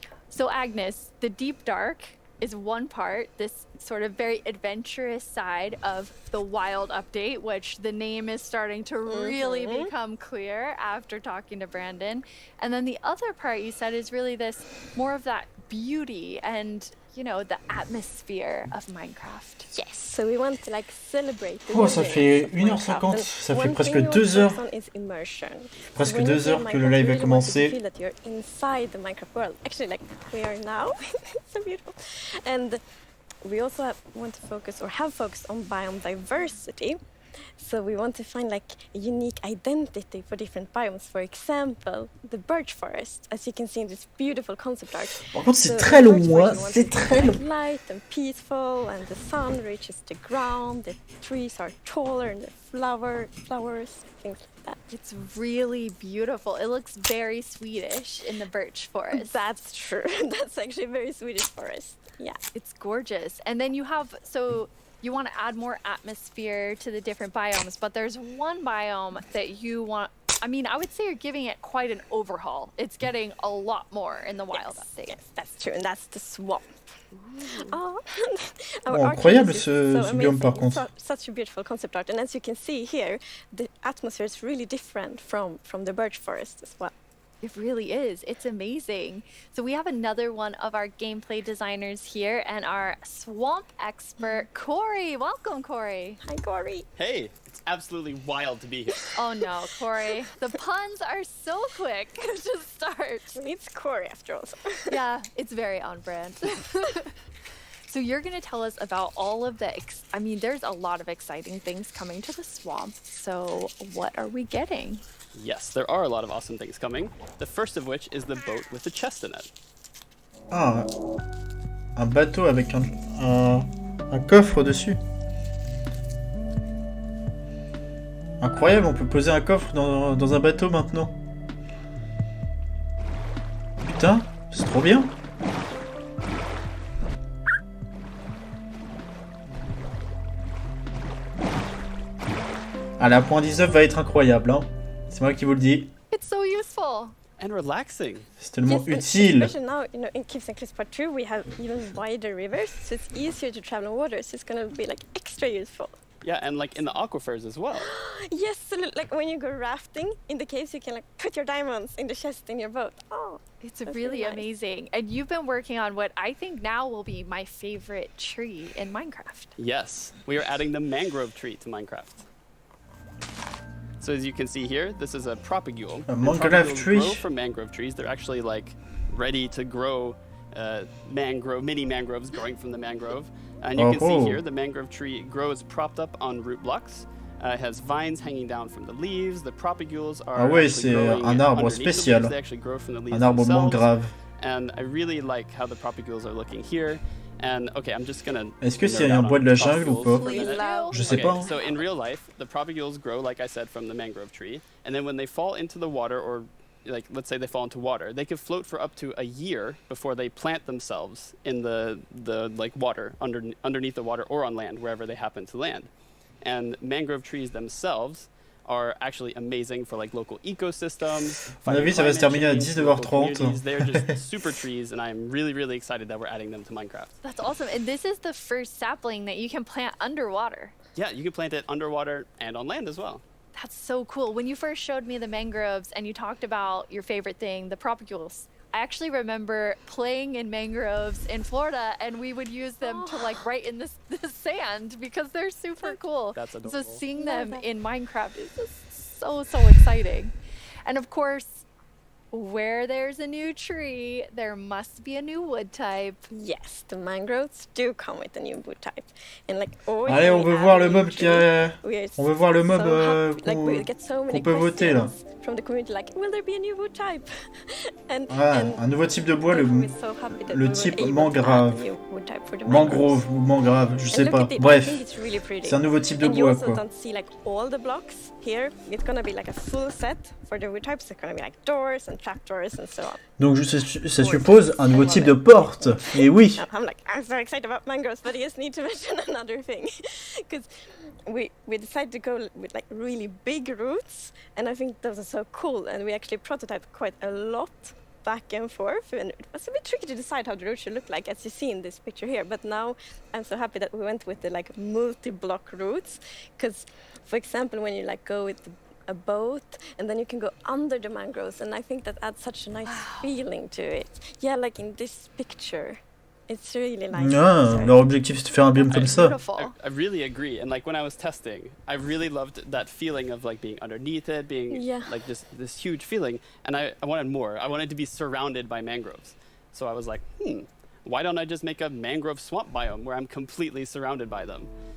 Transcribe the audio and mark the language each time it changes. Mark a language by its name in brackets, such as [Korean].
[English] So Agnes, the deep dark is one part, this sort of very adventurous side of the Wild update, which the name is starting to really become clear after talking to Brandon. And then the other part you said is really this more of that beauty and, you know, the atmosphere of Minecraft. Yes, so we want to like celebrate the [French] ça fait 1h50, ça fait presque 2 heures. Presque 2 heures que le live a commencé. [English] Feel that you're inside the Minecraft world. Actually, like we are now. It's so beautiful. And we also want to focus or have focused on biome diversity. So we want to find like a unique identity for different biomes. For example, the birch forest, as you can see in this beautiful concept art. [French] Par contre, c'est très long, hein. C'est très long. [English] Light and peaceful, and the sun reaches the ground. The trees are taller, and the flowers, things like that. It's really beautiful. It looks very Swedish in the birch forest. That's true. That's actually a very Swedish forest. Yeah, it's gorgeous. And then you have you want to add more atmosphere to the different biomes, but there's one biome that you want. I mean, I would say you're giving it quite an overhaul. It's getting a lot more in the Wild update. Yes, that's true, and that's the swamp. [French] Oh, incroyable ce biome par contre. [English] Such a beautiful concept art, and as you can see here, the atmosphere is really different from the birch forest as well. It really is. It's amazing. So we have another one of our gameplay designers here and our swamp expert, Corey. Welcome, Corey. Hi, Corey. Hey, it's absolutely wild to be here. Oh no, Corey. The puns are so quick to start. It's Corey after all. Yeah, it's very on brand. So you're going to tell us about all of the, I mean, there's a lot of exciting things coming to the swamp. So what are we getting? Yes, there are a lot of awesome things coming. The first of which is the boat with the chest in it. [French] Ah, un bateau avec un coffre dessus. Incroyable, on peut poser un coffre dans un bateau maintenant. Putain, c'est trop bien. Ah, la point 19 va être incroyable, hein. C'est moi qui vous le dis. [English] It's so useful. And relaxing. [French] C'est tellement utile. [English] Especially now, you know, in Caves and Cliffs Part 2, we have even wider rivers, so it's easier to travel on water, so it's going to be like extra useful. Yeah, and like in the aquifers as well. Yes, so like when you go rafting in the caves, you can like put your diamonds in the chest in your boat. Oh, it's really amazing. And you've been working on what I think now will be my favorite tree in Minecraft. Yes, we are adding the mangrove tree to Minecraft. So as you can see here, this is a propagule. A mangrove tree? Grow from mangrove trees. They're actually like ready to grow mini mangroves growing from the mangrove. And you can see here the mangrove tree grows propped up on root blocks. It has vines hanging down from the leaves. The propagules are [French] ah ouais, c'est un arbre spécial. [English] They actually grow from the leaves [French] un arbre [English] themselves. [French] mangrove. [English] And I really like how the propagules are looking here. And okay, I'm just gonna. [French] Est-ce que c'est un bois de la jungle ou pas? Je sais pas. [English] So in real life, the propagules grow, like I said, from the mangrove tree, and then when they fall into the water, or like let's say they fall into water, they can float for up to a year before they plant themselves in the like water underneath the water or on land wherever they happen to land. And mangrove trees themselves are actually amazing for like local ecosystems. [French] À mon avis, ça va se terminer à 19h30. [English] They're just super trees, and I'm really, really excited that we're adding them to Minecraft. That's awesome. And this is the first sapling that you can plant underwater. Yeah, you can plant it underwater and on land as well. That's so cool. When you first showed me the mangroves and you talked about your favorite thing, the propagules, I actually remember playing in mangroves in Florida, and we would use them to like write in this sand because they're super cool. That's adorable. So seeing them in Minecraft is just so exciting. And of course, where there's a new tree, there must be a new wood type. Yes, the mangroves do come with a new wood type. And like always, [French] Allez, on veut voir le mob on veut voir le mob qu'on peut voter là. [English] From the community, like, will there be a new wood type? [French] Un nouveau type de bois, le type mangrove. Mangrove ou mangrave, je sais pas. Bref, c'est un nouveau type de bois, quoi. [English] And you also don't see like all the blocks here. It's gonna be like a full set for the wood types. It's gonna be like doors and trapdoors and so on. [French] Donc ça suppose un nouveau type de porte. Et oui. [English] I'm so excited about mangroves, but I just need to mention another thing, because we decided to go with like really big roots, and I think those are so cool. And we actually prototyped quite a lot back and forth, and it was a bit tricky to decide how the roots should look like, as you see in this picture here. But now I'm so happy that we went with the like multi-block roots, because for example, when you like go with a boat and then you can go under the mangroves, and I think that adds such a nice feeling to it. Yeah, like in this picture. It's really nice. [French] Leur objectif c'est de faire un biome comme ça. [English] I really agree, and like when I was testing, I really loved that feeling of like being underneath it, being like this huge feeling, and I wanted more. I wanted to be surrounded by mangroves. So I was like, why don't I just make a mangrove swamp biome where I'm completely surrounded by them?